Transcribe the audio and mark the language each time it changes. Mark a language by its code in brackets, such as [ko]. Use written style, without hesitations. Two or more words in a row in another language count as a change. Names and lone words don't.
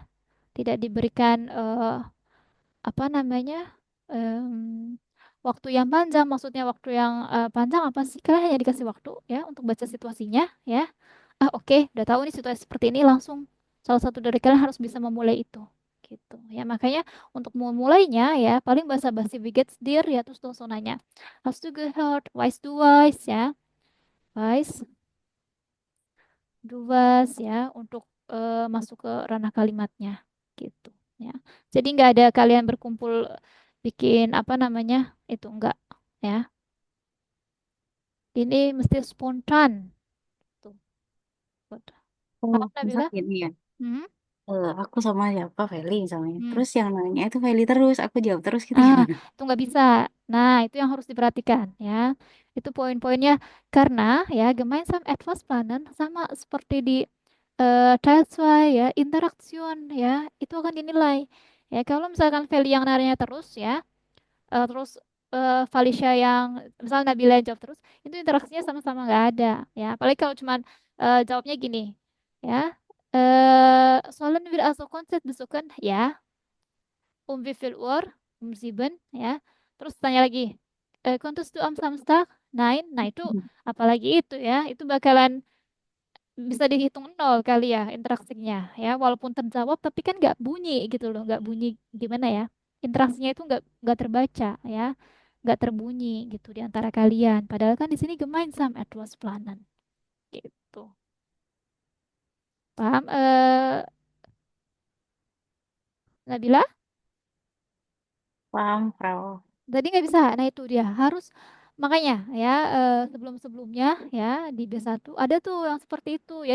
[id] Tidak diberikan apa namanya waktu yang panjang, maksudnya waktu yang panjang apa sih, kalian hanya dikasih waktu ya untuk baca situasinya ya. Oke, udah tahu nih situasi seperti ini, langsung salah satu dari kalian harus bisa memulai itu gitu ya. Makanya untuk memulainya ya paling basa-basi [de] wie geht's dir [id] ya, terus langsung nanya [de] hast du gehört, weißt du was [id] ya, [de] weißt du was [id] ya, untuk masuk ke ranah kalimatnya gitu ya. Jadi nggak ada kalian berkumpul bikin apa namanya itu enggak ya. Ini mesti spontan tuh. Oh, Paham misal Nabila? gini ya. Hmm? Aku sama siapa Feli misalnya. Hmm. Terus yang nanya itu Feli terus, aku jawab terus gitu Ah, gimana? itu nggak bisa. Nah, itu yang harus diperhatikan ya. Itu poin-poinnya karena ya [de] gemeinsam etwas planen [id] sama seperti di Teilzwei ya, interaksion ya, itu akan dinilai. Ya, kalau misalkan Feli yang nanya terus ya, terus Felicia yang misalnya Nabila yang jawab terus, itu interaksinya sama-sama nggak ada ya. Apalagi kalau cuman jawabnya gini ya. [de] Sollen wir also Konzert besuchen? Ya, wie viel Uhr? Sieben ya. [id] Terus tanya lagi, [de] konntest du am Samstag? Nein. [id] Nah, itu apalagi itu ya. Itu bakalan bisa dihitung nol kali ya interaksinya ya. Walaupun terjawab tapi kan nggak bunyi gitu loh, nggak bunyi gimana ya? Interaksinya itu nggak terbaca ya, nggak terbunyi gitu di antara kalian. Padahal kan di sini [de] gemeinsam etwas planen [id] gitu. Paham? Nabila? Paham, Frau. Tadi nggak bisa. Nah, itu dia. Harus makanya ya sebelum-sebelumnya ya di B1 ada tuh yang seperti itu ya.